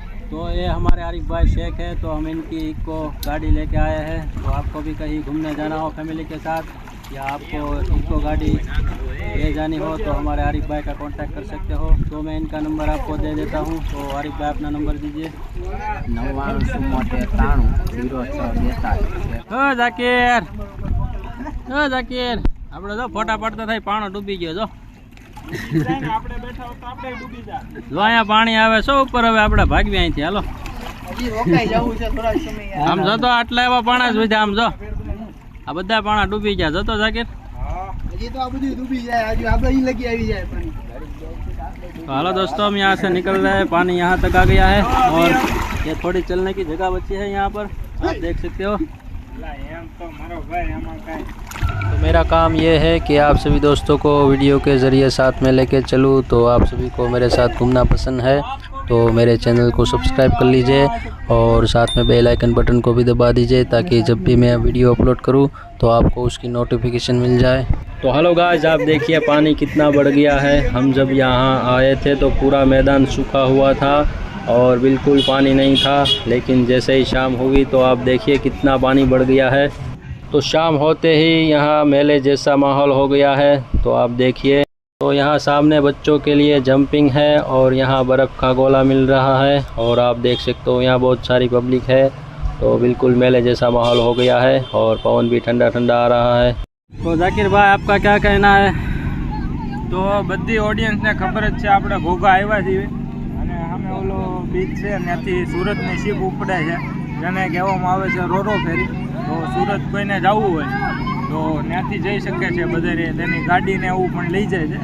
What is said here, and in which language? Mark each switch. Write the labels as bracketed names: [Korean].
[Hindi] तो ये हमारे आरिफ भाई शेख है, तो हम इनकी इको गाड़ी लेके आए हैं। तो आपको भी कहीं घूमने जाना हो फैमिली के साथ या आपको इको गाड़ी ले जानी हो तो हमारे आरिफ भाई का कांटेक्ट कर सकते हो। तो मैं इनका नंबर आपको दे देता हूँ। तो आरिफ भाई अपना नंबर दीजिए। [Gujarati] 99 जाकिर जाकिर આપણે જો ફોટા પડતા થાય પાણો ડૂબી ગયો જો આપણે બેઠા હોત તો આપણે ડૂબી જા જો અહીંયા પાણી આવે છો ઉપર હવે આપણે ભાગવી અહીંથી હાલો હજી રોકાઈ જવું છે થોડા સમય યાર. આમ જો તો આટલા એવા પાણા જ વધ્યા આમ જો આ બધા પાણા ડૂબી ગયા જતો જાકીર હજી તો આ બધું ડૂબી જાય હજી આપણે અહીં લગી આવી જાય પાણી. [Hindi] तो हेलो दोस्तों, हम यहाँ से निकल रहे हैं। पानी यहाँ तक आ गया है और ये थोड़ी चलने की जगह बची है यहाँ पर, आप देख सकते हो। [Gujarati] તો મારો ભાઈ આમાં કાંઈ [Hindi] तो मेरा काम ये है कि आप सभी दोस्तों को वीडियो के ज़रिए साथ में लेके चलूँ। तो आप सभी को मेरे साथ घूमना पसंद है तो मेरे चैनल को सब्सक्राइब कर लीजिए और साथ में बेल आइकन बटन को भी दबा दीजिए ताकि जब भी मैं वीडियो अपलोड करूँ तो आपको उसकी नोटिफिकेशन मिल जाए। तो हेलो गाइस, आप देखिए पानी कितना बढ़ गया है। हम जब यहाँ आए थे तो पूरा मैदान सूखा हुआ था और बिल्कुल पानी नहीं था, लेकिन जैसे ही शाम हुई तो आप देखिए कितना पानी बढ़ गया है। तो शाम होते ही यहाँ मेले जैसा माहौल हो गया है। तो आप देखिए, तो यहाँ सामने बच्चों के लिए जंपिंग है और यहाँ बर्फ़ का गोला मिल रहा है और आप देख सकते हो यहाँ बहुत सारी पब्लिक है। तो बिल्कुल मेले जैसा माहौल हो गया है और पवन भी ठंडा ठंडा आ रहा है। तो जाकिर भाई, आपका क्या कहना है? [Gujarati] તો બધી ઓડિયન્સને ખબર જ છે આપણે ઘોઘા આવ્યા છીએ અને સામે ઓલો બીચ છે ત્યાંથી સુરતની શીપ ઉપડે છે જેને કહેવામાં આવે છે રોરો ફેરી। તો સુરત કોઈને જવું હોય તો ત્યાંથી જઈ શકે છે બધે, તેની ગાડીને એવું પણ લઈ જાય છે।